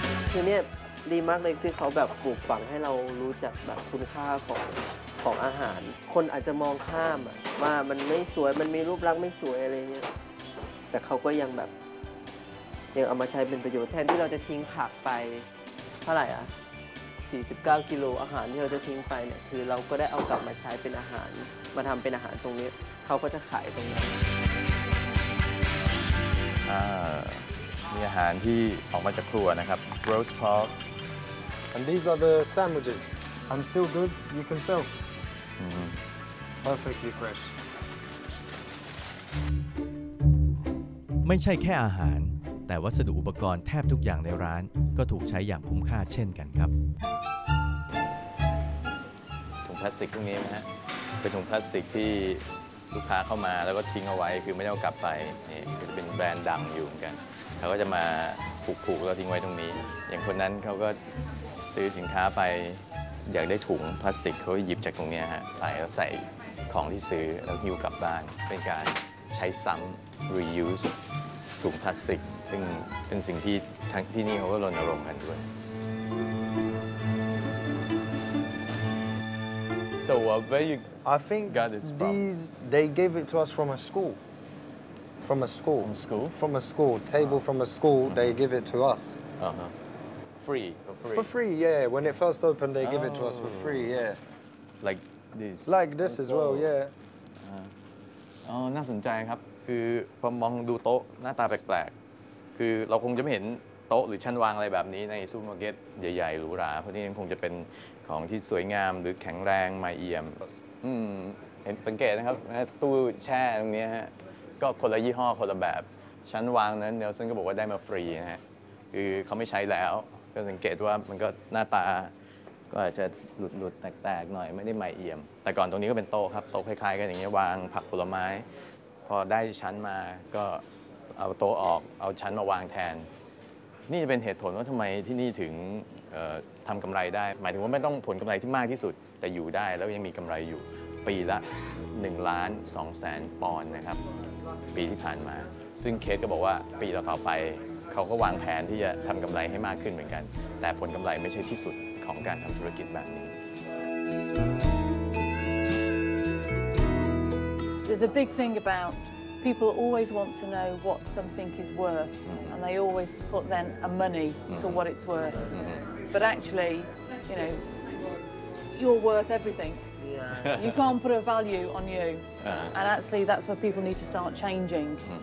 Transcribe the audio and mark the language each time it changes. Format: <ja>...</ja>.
<th>คือเนี่ยดีมากเลยที่เขาแบบปลูกฝังให้เรารู้จักแบบคุณค่าของอาหาร คนอาจจะมองข้ามอะว่ามันไม่สวยมันมีรูปลักษณ์ไม่สวยอะไรเงี้ยแต่เขาก็ยังแบบยังเอามาใช้เป็นประโยชน์แทนที่เราจะทิ้งผักไปเท่าไหร่อ่ะ49 กิโลอาหารที่เราจะทิ้งไปเนี่ยคือเราก็ได้เอากลับมาใช้เป็นอาหารมาทำเป็นอาหารตรงนี้เขาก็จะขายตรงนั้น มีอาหารที่ออกมาจากครัวนะครับ roast pork</th> <en>And these are the sandwiches. And still good, you can sell. Perfectly fresh.</en> <th>ไม่ใช่แค่อาหาร แต่วัสดุอุปกรณ์แทบทุกอย่างในร้านก็ถูกใช้อย่างคุ้มค่าเช่นกันครับ ถุงพลาสติกพวกนี้นะฮะเป็นถุงพลาสติกที่ลูกค้าเข้ามาแล้วก็ทิ้งเอาไว้คือไม่ได้เอากลับไปนี่จะเป็นแบรนด์ดังอยู่เหมือนกันเขาก็จะมาผูกแล้วทิ้งไว้ตรงนี้ อย่างคนนั้นเขาก็ซื้อสินค้าไป อยากได้ถุงพลาสติกเขาหยิบจากตรงนี้ฮะไปแล้วใส่ของที่ซื้อแล้วหิ้วกลับบ้านเป็นการใช้ซ้ำ reuse ถุงพลาสติกซึ่งเป็นสิ่งที่ทั้งที่นี่เขาก็รณรงค์กันด้วย</th> <en>So where you I think got this from? they gave it to us from a school. From a school. From school? From a school. Table from a school. They give it to us. Free for free. For free, yeah. When it first opened, they give it to us for free, yeah. Like this. Like this as well, yeah.</en> <th>อ๋อน่าสนใจครับคือพอมองดูโต๊ะหน้าตาแปลกๆคือเราคงจะไม่เห็นโต๊ะหรือชั้นวางอะไรแบบนี้ในซูเปอร์มาร์เก็ตใหญ่ๆหรูหราเพราะนี่คงจะเป็นของที่สวยงามหรือแข็งแรงมาเอี่ยม เห็นสังเกตนะครับตู้แช่ตรงนี้ฮะก็คนละยี่ห้อคนละแบบชั้นวางนั้นเนลสันก็บอกว่าได้มาฟรีนะฮะคือเขาไม่ใช้แล้วก็สังเกตว่ามันก็หน้าตาก็อาจจะหลุดๆแตกๆหน่อยไม่ได้ใหม่เอี่ยมแต่ก่อนตรงนี้ก็เป็นโต๊ะครับโต๊ะคล้ายๆกันอย่างเงี้ยวางผักผลไม้พอได้ชั้นมาก็เอาโต๊ะออกเอาชั้นมาวางแทนนี่จะเป็นเหตุผลว่าทำไมที่นี่ถึง ทำกำไรได้หมายถึงว่าไม่ต้องผลกำไรที่มากที่สุดแต่อยู่ได้แล้วยังมีกำไรอยู่ปีละ1,200,000 ปอนด์นะครับปีที่ผ่านมาซึ่งเคสก็บอกว่าปีต่อไปเขาก็วางแผนที่จะทำกำไรให้มากขึ้นเหมือนกันแต่ผลกำไรไม่ใช่ที่สุดของการทำธุรกิจแบบนี้</th> <en>There's a big thing about people always want to know what something is worth, and they always put then a money to what it's worth. But actually, you know, you're worth everything. Yeah. You can't put a value on you, and actually that's where people need to start changing.</en>